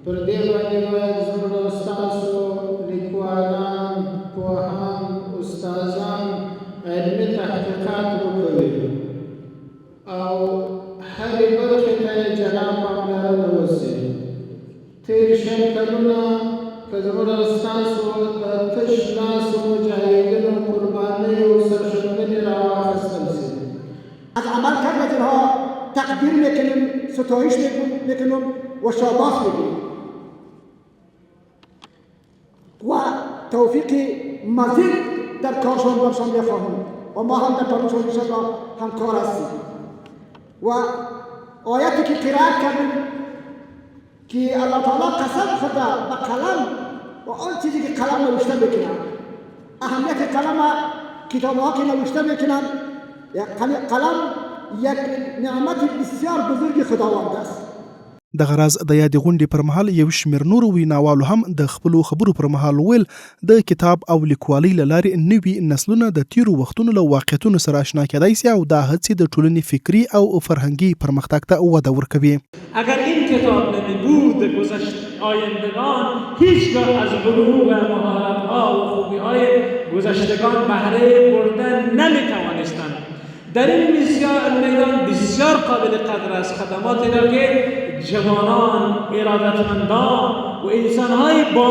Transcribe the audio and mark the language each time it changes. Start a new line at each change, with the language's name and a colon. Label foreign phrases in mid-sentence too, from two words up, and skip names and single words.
Pashto: پر دې باندې باید زموږ ستاسو لیکوالان، پوهان، استادان علمي تحقیقات وکړي او هرې برخې ته یې جلا پاملرنه وشي. تېر شل کلونه که زموږ ستاسو د تش لاسو مجاهدینو قربانیو سرښندنې راواخیستل شي.
Persian: از عمل کردن ها تقدیر میکنیم، ستایش میکنیم و شاباس میکنیم و توفیق مزید در کارشان برشان میخواهیم و ما هم در کارشان انشاءالله همکار هستیم. و آیاتی که قرائت کردیم که الله تعالی قسم خورده به قلم و آن چیزی که قلم نوشته میکنن، اهمیت قلم کتاب‌ها که نوشته میکنن، قلم یک نعمت بسیار بزرگ خداوند است.
Pashto: دغه راز د یادې غونډې پر مهال یو شمېر نورو ویناوالو هم د خپلو خبرو پر مهال ویل د کتاب او لیکوالۍ له لارې نوي نسلونه د تیرو وختونو له واقعیتونو سره اشنا کیدای سي او دا هڅې د ټولنې فکري او فرهنګي پرمختګ ته وده ورکوي.
Persian: اگر این کتاب نمیبود آیندگان هیچگاه از بلوغ مهارت‌ها و خوبی‌های گذشتگان بهره بردن نمی‌توانستند. در این میدان بسیار قابل قدر است خدماتی را که جوانان، ارادتمندان و انسان‌های با